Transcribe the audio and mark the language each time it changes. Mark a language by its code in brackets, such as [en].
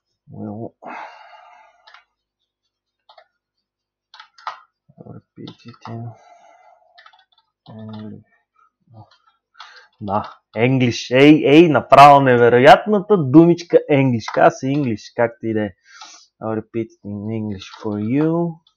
[en] Will repeat it in English. [bg] Да, English. Ей, направо невероятната думичка English. Каза се English, както и да е. [en] I'll repeat it in English for you.